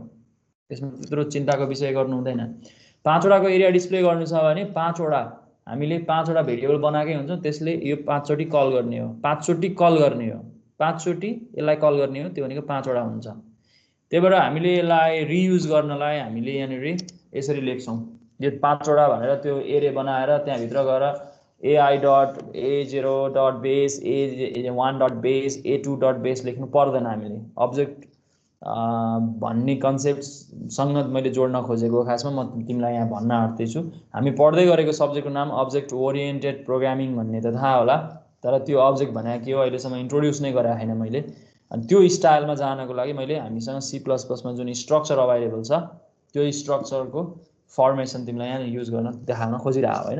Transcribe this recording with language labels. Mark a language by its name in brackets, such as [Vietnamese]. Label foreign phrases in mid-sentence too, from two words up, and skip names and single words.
[Nepali] त्यसमा त्यत्रो चिन्ताको विषय गर्नु हुँदैन। 5वटाको [English] array display [Nepali] गर्नु छ भने 5वटा हामीले 5वटा भेरिएबल बनाएकै हुन्छौँ। त्यसले यो 5 चोटि कल गर्ने हो, 5 चोटि कल गर्ने हो, 5 चोटि यसलाई कल गर्ने हो। त्यो भनेको 5वटा हुन्छ। त्यही भएर हामीले यसलाई रियुज गर्नलाई हामीले यहाँनिर यसरी लेख्छौँ। यो 5वटा भनेर त्यो एरे बनाएर त्यहाँभित्र गएर ai.a0.base a1.base a2.base लेख्नु पर्दैन। हामीले अब्जेक्ट भन्ने कन्सेप्टसँग मैले जोड्न खोजेको खासमा म तिमीलाई यहाँ भन्न आँट्दैछु। हामी पढ्दै गरेको सब्जेक्टको नाम [English] object oriented programming [Nepali] भन्ने त थाहा होला, तर त्यो अब्जेक्ट भनेको के हो अहिलेसम्म इन्ट्रोड्युस नै गरेको छैन मैले। अनि त्यो स्टाइलमा जानको लागि मैले हामीसँग C++मा जुन [English] structure available [Nepali] छ त्यो [English] structureको formation [Nepali] तिमीलाई यहाँ युज गर्न देखाउन खोजिरहेको होइन।